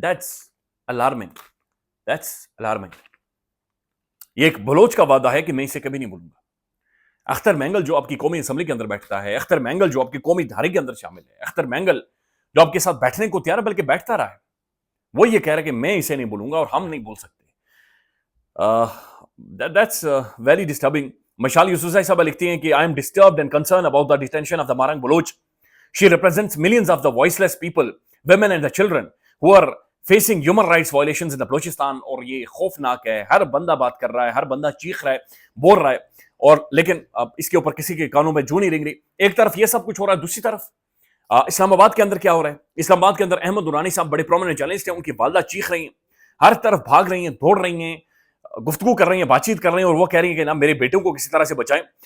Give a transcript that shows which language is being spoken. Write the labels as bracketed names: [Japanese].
[English] That's alarming, that's alarming. [Urdu] یہ ایک بلوچ کا وعدہ ہے کہ میں اسے کبھی نہیں بولوں گا. اختر مینگل جو آپ کی قومی اسمبلی کے اندر بیٹھتا ہے، اختر مینگل جو آپ کی قومی دھارے کے اندر شامل ہے، اختر مینگل جو آپ کے ساتھ بیٹھنے کو تیار ہے بلکہ بیٹھتا رہا ہے، وہ یہ کہہ رہا ہے کہ میں اسے نہیں بولوں گا اور ہم نہیں بول سکتے. [English] That's very disturbing. [Urdu] Mashal Yousafzai صاحبہ لکھتی ہیں کہ [English] I am disturbed and concerned about the detention of the Marang Baloch. She represents millions of the voiceless people, women and the children who are facing human rights violations in the Balochistan. [Urdu] اور یہ خوفناک ہے، ہر بندہ بات کر رہا ہے، ہر بندہ چیخ رہا ہے، بول رہا ہے، اور لیکن اب اس کے اوپر کسی کے کانوں میں جو نہیں رنگ رہی. ایک طرف یہ سب کچھ ہو رہا ہے، دوسری طرف اسلام آباد کے اندر کیا ہو رہا ہے؟ اسلام آباد کے اندر احمد نورانی صاحب بڑے پرومیننٹ جرنلسٹ ہیں، ان کی والدہ چیخ رہی ہیں، ہر طرف بھاگ رہی ہیں، دوڑ رہی ہیں، گفتگو کر رہی ہیں، بات چیت کر رہی ہیں، اور وہ کہہ رہی ہیں کہ نا میرے بیٹوں کو کسی طرح سے بچائیں.